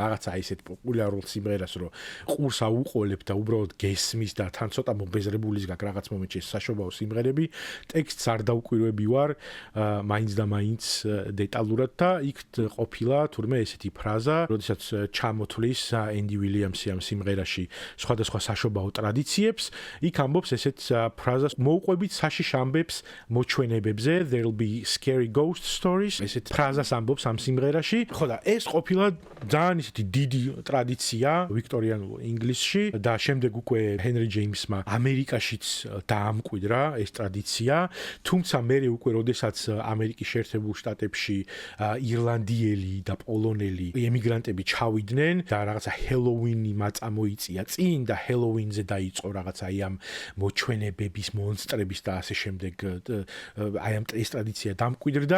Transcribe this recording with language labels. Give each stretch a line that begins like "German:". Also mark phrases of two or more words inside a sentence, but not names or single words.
Georgian: რაღაცა ისეთ პოპულარულ სიმღერას, რომ ყურს აუყოლებ და უბრალოდ გესმის და თან ცოტა მობეზრებულის გაქვს რაღაც მომენტში საშობაო სიმღერები, ტექსტს არ დაუკვირვები ვარ, მაინც და მაინც დეტალურად და იქ ყოფილა თურმე ესეთი ფრაზა, როდესაც ჩამოთვლის ენდი უილიამსი ამ სიმღერაში სხვადასხვა საშობაო ტრადიციებს, იქ ამბობს ესეთ ფრაზას, მოუყვებით საშიშ ამბებს მოჩვენებებზე,
English: there'll be scary ghost stories.
Georgian: ესეთ ფრაზას ამბობს ამ სიმღერაში. ხო და ეს ყოფილა ძალიან ისეთი დიდი ტრადიცია ვიქტორიანულ ინგლისში და შემდეგ უკვე ჰენრი ჯეიმსმა ამერიკაშიც დაამკვიდრა ეს ტრადიცია. თუმცა მერე უკვე როდესაც ამერიკის შეერთებულ შტატებში ირლანდიელი და პოლონელი ემიგრანტები ჩავიდნენ და რაღაცა ჰელოუინი წამოიწია წინ და ჰელოუინზე დაიწყო რაღაცა აი ამ მოჩვენებების, მონსტრების და ასე შემდეგ აი ამ ეს ტრადიცია დამკვიდრდა.